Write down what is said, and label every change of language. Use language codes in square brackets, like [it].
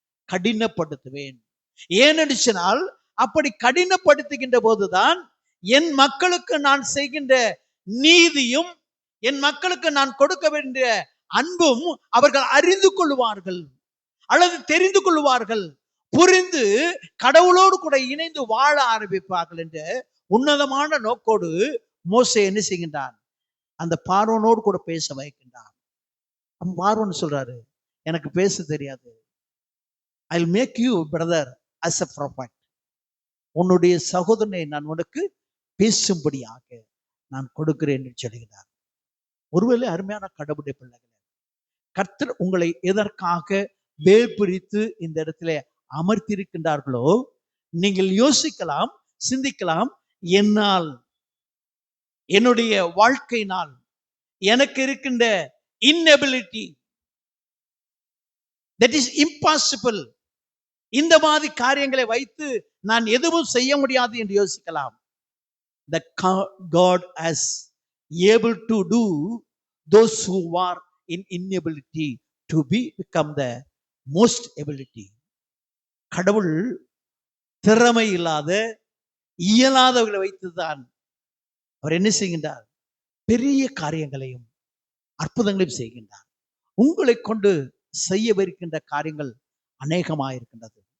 [ta] கடினப்படுத்துவேன். ஏனென்று சொன்னால், அப்படி கடினப்படுத்துகின்ற போதுதான் என் மக்களுக்கு நான் செய்கின்ற நீதியும் என் மக்களுக்கு நான் கொடுக்க வேண்டிய அன்பும் அவர்கள் அறிந்து கொள்வார்கள் அல்லது தெரிந்து கொள்வார்கள், புரிந்து கடவுளோடு கூட இணைந்து வாழ ஆரம்பிப்பார்கள் என்ற உன்னதமான நோக்கோடு மோசே என்ன செய்கின்றான்? அந்த பார்வோனோடு கூட பேச வைக்கின்றான். பார்வோன் சொல்றாரு, எனக்கு பேச தெரியாது, [en] I'll make you brother as a prophet. [ta] உன்னுடைய சகோதரனை நான் உனக்கு பேசும்படியாக நான் கொடுக்கிறேன் என்று சொல்கிறார். ஒருவேளை அருமையான கடவுளுடைய பிள்ளைகளே, கர்த்தர் உங்களை எதற்காக வேர் பிரித்து இந்த இடத்துல அமர்த்தியிருக்கின்றார்களோ, நீங்கள் யோசிக்கலாம், சிந்திக்கலாம், என்னால், என்னுடைய வாழ்க்கையினால் எனக்கு இருக்கின்ற [en] inability, that is impossible, [ta] இந்த மாதிரி காரியங்களை வைத்து நான் எதுவும் செய்ய முடியாது என்று யோசிக்கலாம். [en] That God has able to do those who are in inability to become the most ability. [ta] கடவுள் திறமை இல்லாத இயலாதவர்களை வைத்துதான் அவர் என்ன செய்கின்றார்? பெரிய காரியங்களையும் அற்புதங்களையும் செய்கின்றார். உங்களை கொண்டு செய்யவிருக்கின்ற காரியங்கள் அநேகமாயிருக்கின்றது.